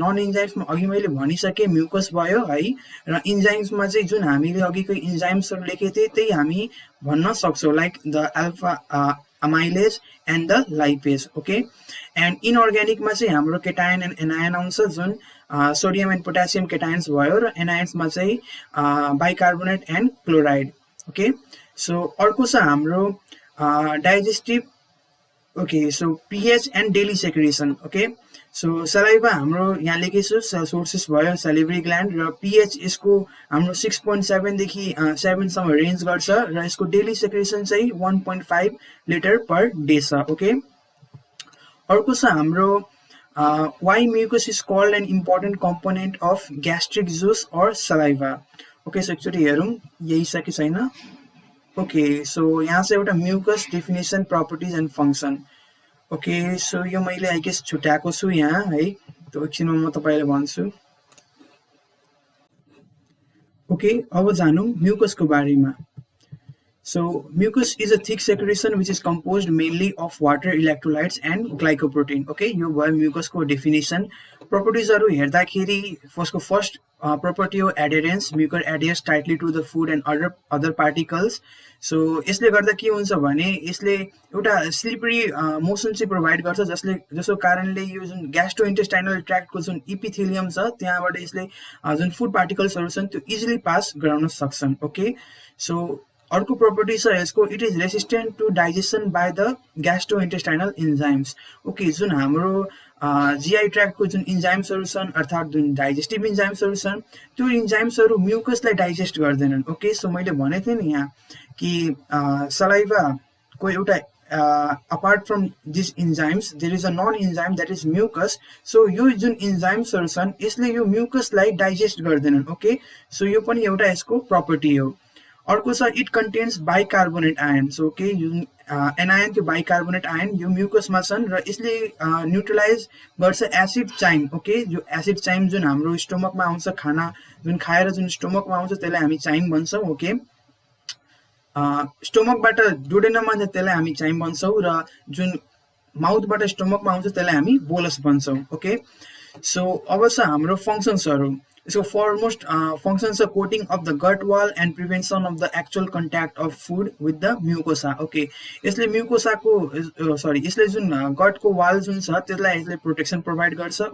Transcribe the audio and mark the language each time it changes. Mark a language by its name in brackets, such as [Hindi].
[Nepali] Non इन्जाइम्समा अघि मैले भनिसकेँ म्युकस भयो है, र इन्जाइम्समा चाहिँ जुन हामीले अघिको इन्जाइम्सहरू लेखेको थिएँ त्यही हामी भन्न सक्छौँ, [English] Like the alpha amylase and the lipase. [Nepali] Okay, and इनअर्ग्यानिकमा चाहिँ हाम्रो केटायन एन्ड एनायन आउँछ, जुन सोडियम एन्ड पोटासियम केटायन्स भयो, र एनायन्समा चाहिँ bicarbonate and chloride. Okay, so अर्को छ हाम्रो digestive. Okay, so pH and daily secretion. Okay, so सलाइभा हाम्रो यहाँ लेखेछु सोर्सेस भयो सेलिभरी ग्ल्यान्ड, र पीएच यसको हाम्रो 6.7 देखि 7 सम्म रेन्ज गर्छ, र यसको डेली सेक्रेसन चाहिँ 1.5 लिटर पर डे छ। ओके, अर्को छ हाम्रो [English] Why mucus is called an important component of gastric juice और saliva. [Nepali] ओके, सो एकचोटि हेरौँ यही छ कि छैन। ओके, सो यहाँ चाहिँ एउटा mucus definition, properties and function. Okay, so यो मैले आई गेस छुट्याएको छु यहाँ है, त्यो एकछिनमा म तपाईँलाई भन्छु। ओके, अब जानौँ म्युकसको बारेमा। [English] So mucus is a thick secretion which is composed mainly of water, electrolytes and glycoprotein. [Nepali] Okay, यो भयो म्युकस को डेफिनेसन। प्रपर्टिजहरू हेर्दाखेरि फर्स्टको फर्स्ट प्रपर्टी हो एडेरेन्स। [English] Mucus adheres tightly to the food and other particles. [Nepali] So यसले गर्दा के हुन्छ भने यसले एउटा स्लिपरी मोसन चाहिँ प्रोभाइड गर्छ, जसको कारणले यो जुन ग्यास्ट्रो इन्टेस्टाइनल ट्र्याक्टको जुन इपिथेलियम छ त्यहाँबाट यसले जुन फुड पार्टिकल्सहरू छन् त्यो इजिली पास गराउन सक्छन्। ओके, सो अर्को प्रपर्टी छ यसको, [English] It is resistant to digestion by the gastro intestinal enzymes. [Nepali] Okay, जुन हाम्रो जीआई ट्र्याक्टको जुन इन्जाइम्सहरू छन्, अर्थात् जुन डाइजेस्टिभ इन्जाइम्सहरू छन्, त्यो इन्जाइम्सहरू म्युकसलाई डाइजेस्ट गर्दैनन्। ओके, सो मैले भनेको थिएँ नि यहाँ कि सलाइभाको एउटा [English] apart from these enzymes, there is a non-enzyme that is mucus. [Nepali] So यो जुन इन्जाइम्सहरू छन् यसले यो म्युकसलाई डाइजेस्ट गर्दैनन्. ओके, सो यो पनि एउटा यसको प्रपर्टी हो. अर्को छ [English] It contains bicarbonate ion. [Nepali] So okay, anion त्यो बाइकार्बोनेट आयन यो म्युकसमा छन् र यसले न्युट्रलाइज गर्छ एसिड चाइम. ओके, यो एसिड चाइम जुन हाम्रो स्टोमकमा आउँछ, खाना जुन खाएर जुन स्टोमकमा आउँछ त्यसलाई हामी चाइम भन्छौँ. ओके, स्टोमकबाट डुडेनममा चाहिँ त्यसलाई हामी चाइम भन्छौँ र जुन माउथबाट स्टोमकमा आउँछ त्यसलाई हामी बोलस भन्छौँ. ओके, सो अब छ हाम्रो फङ्सन्सहरू. [English] So foremost functions are coating of the gut wall and prevention of the actual contact of food with the mucosa. [Nepali] Okay, यसले mucosa को यसले जुन gut को wall जुन छ त्यसलाई यसले protection provide गर्छ.